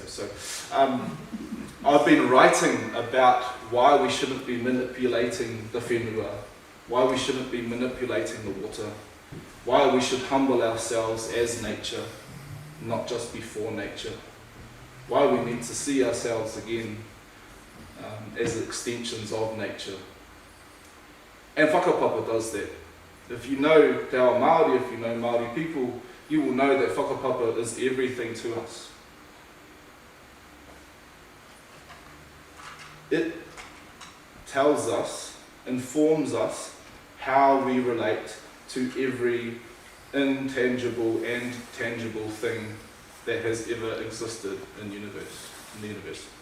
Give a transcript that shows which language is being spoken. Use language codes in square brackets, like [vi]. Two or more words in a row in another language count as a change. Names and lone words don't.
[en] So I've been writing about why we shouldn't be manipulating the whenua, why we shouldn't be manipulating the water, why we should humble ourselves as nature, not just before nature, why we need to see ourselves again as extensions of nature. And whakapapa does that. If you know [mi] te ao Māori, [en] if you know Māori people, you will know that whakapapa is everything to us. It tells us, informs us how we relate to every intangible and tangible thing that has ever existed in the universe.